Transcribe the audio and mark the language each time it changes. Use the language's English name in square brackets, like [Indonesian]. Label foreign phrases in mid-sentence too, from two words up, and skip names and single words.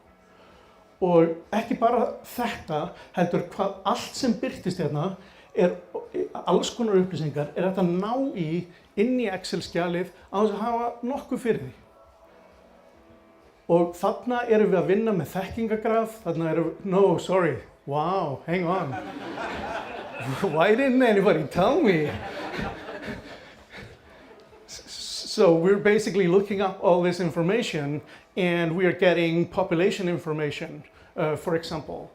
[Icelandic] Og ekki bara þetta, heldur hvað allt sem birtist hérna er alls konar upplýsingar er hægt að ná inn í Excel-skjalið á þess að hafa nokkuð fyrir því. Og þarna erum við að vinna með þekkingagraf, [English] hang on. Why didn't anybody tell me? So we're basically looking up all this information and we are getting population information, for example.